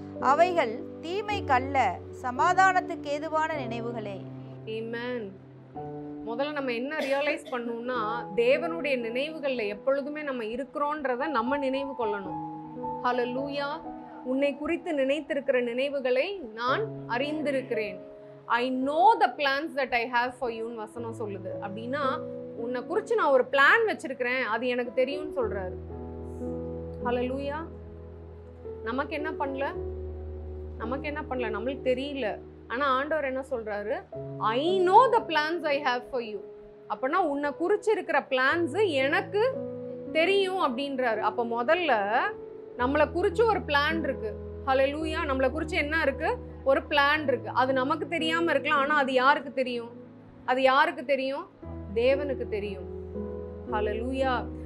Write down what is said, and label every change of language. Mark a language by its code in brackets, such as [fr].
[ta] அவைகள் தீமைக்கல்ல, சமாதானத்துக்கு ஏதுவான நினைவுகளே. ஆமென். முதல்ல நம்ம என்ன ரியலைஸ் பண்ணணும்னா, தேவனுடைய நினைவுகள்ல எப்பொழுதுமே நம்ம இருக்கிறோன்றத நம்ம நினைவு கொள்ளணும். ஹல்லேலூயா. உன்னை குறித்து நினைத்திருக்கிற நினைவுகளை நான் அறிந்திருக்கிறேன். [en] I know the plans that I have for you [ta] ன்னு வசனம் சொல்லுது. அப்படின்னா உன்னை குறித்து நான் ஒரு பிளான் வச்சிருக்கிறேன், அது எனக்கு தெரியும்னு சொல்றாரு. ஹல்லேலூயா. நமக்கு என்ன பண்ணல, நம்மளுக்கு தெரியல. ஆனா ஆண்டவர் என்ன சொல்றாரு? [en] I know the plans I have for you. [ta] அப்பனா உன்னை குறிச்சு இருக்கிற பிளான்ஸ் எனக்கு தெரியும் அப்படின்றாரு. அப்ப முதல்ல நம்மளை குறிச்சு ஒரு பிளான் இருக்கு. ஹல்லேலூயா. நம்மளை குறிச்சு என்ன இருக்கு? ஒரு பிளான் இருக்கு. அது நமக்கு தெரியாம இருக்கலாம், ஆனா அது யாருக்கு தெரியும்? அது யாருக்கு தெரியும்? தேவனுக்கு தெரியும். ஹல்லேலூயா.